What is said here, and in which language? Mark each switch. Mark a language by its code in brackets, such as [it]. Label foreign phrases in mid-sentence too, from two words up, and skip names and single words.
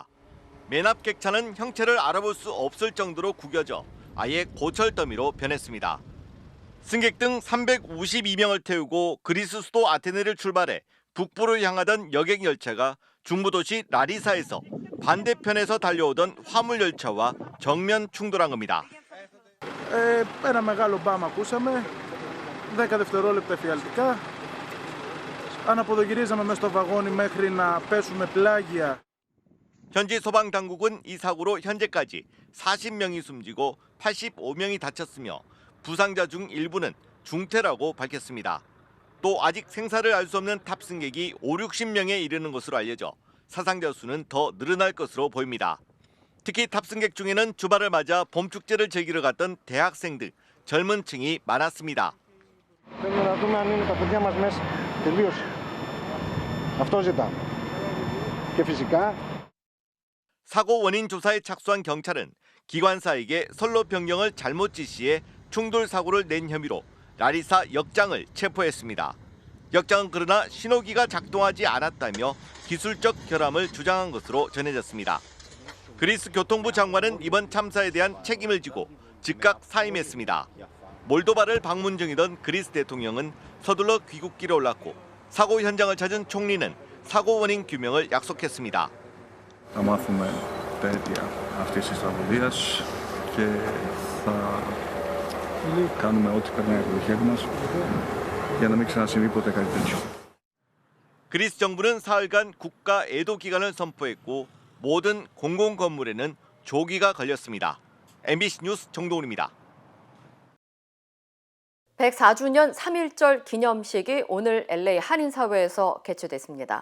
[ko] 맨 앞 객차는 형체를 알아볼 수 없을 정도로 구겨져 아예 고철 더미로 변했습니다. 승객 등 352명을 태우고 그리스 수도 아테네를 출발해 북부로 향하던 여객 열차가 중부도시 라리사에서 반대편에서 달려오던 화물 열차와 정면 충돌한 겁니다. [el] Ένα μεγάλο μπαμ ακούσαμε, 10 δευτερόλεπτα εφιαλτικά. αναποδογυρίζαμε μέσα στο βαγόνι μέχρι να πέσουμε πλάγια. [ko] 현지 소방 당국은 이 사고로 현재까지 40명이 숨지고 85명이 다쳤으며 부상자 중 일부는 중태라고 밝혔습니다. 또 아직 생사를 알 수 없는 탑승객이 50-60명에 이르는 것으로 알려져 사상자 수는 더 늘어날 것으로 보입니다. 특히 탑승객 중에는 주말을 맞아 봄축제를 즐기러 갔던 대학생 등 젊은 층이 많았습니다. [el] Θέλουμε να δούμε αν είναι τα παιδιά μας μέσα. Τελείωσε. Αυτό ζητάμε. Και φυσικά [ko] 사고 원인 조사에 착수한 경찰은 기관사에게 선로 변경을 잘못 지시해 충돌 사고를 낸 혐의로 라리사 역장을 체포했습니다. 역장은 그러나 신호기가 작동하지 않았다며 기술적 결함을 주장한 것으로 전해졌습니다. 그리스 교통부 장관은 이번 참사에 대한 책임을 지고 즉각 사임했습니다. 몰도바를 방문 중이던 그리스 대통령은 서둘러 귀국길에 올랐고 사고 현장을 찾은 총리는 사고 원인 규명을 약속했습니다. [el] Θα μάθουμε τα αίτια αυτής της τραγωδίας και θα κάνουμε ό,τι περνάει από το χέρι μας για να μην ξανασυμβεί ποτέ κάτι τέτοιο. [ko] 그리스 정부는 사흘간 국가 애도 기간을 선포했고 모든 공공 건물에는 조기가 걸렸습니다. MBC 뉴스 정동훈입니다. 104주년 3.1절 기념식이 오늘 LA 한인사회에서 개최됐습니다.